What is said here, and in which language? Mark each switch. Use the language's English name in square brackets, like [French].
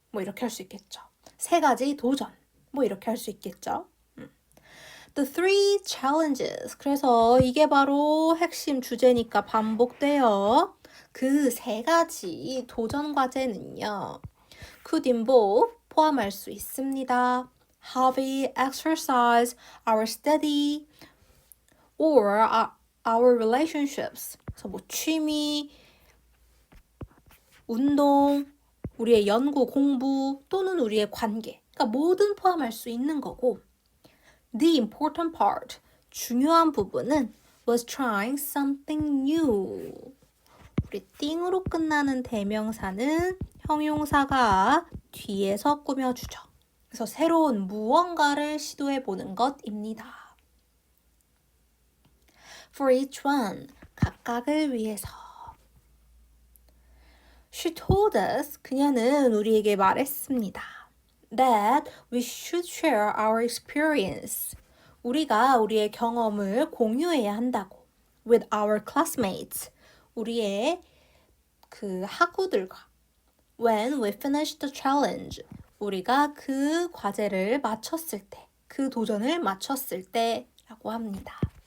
[Korean] 뭐 이렇게 할 수 있겠죠. 세 가지 도전. 뭐 이렇게 할 수 있겠죠. [English] The three challenges. [Korean] 그래서 이게 바로 핵심 주제니까 반복돼요. 그 세 가지 도전 과제는요. [English] could involve [Korean] 포함할 수 있습니다. [English] hobby, exercise, our study, or our relationships. [Korean] 그래서 뭐 취미, 운동, 우리의 연구, 공부 또는 우리의 관계. 그러니까 뭐든 포함할 수 있는 거고. [English] The important part, [Korean] 중요한 부분은 [English] was trying something new. [Korean] 우리 띵으로 끝나는 대명사는 형용사가 뒤에서 꾸며주죠. 그래서 새로운 무언가를 시도해보는 것입니다. [English] For each one, [Korean] 각각을 위해서. [English] She told us, [Korean] 그녀는 우리에게 말했습니다. [English] That we should share our experience. [Korean] 우리가 우리의 경험을 공유해야 한다고. [English] With our classmates. [Korean] 우리의 그 학우들과. [English] When we finish the challenge. [Korean] 우리가 그 과제를 마쳤을 때, 그 도전을 마쳤을 때 라고 합니다.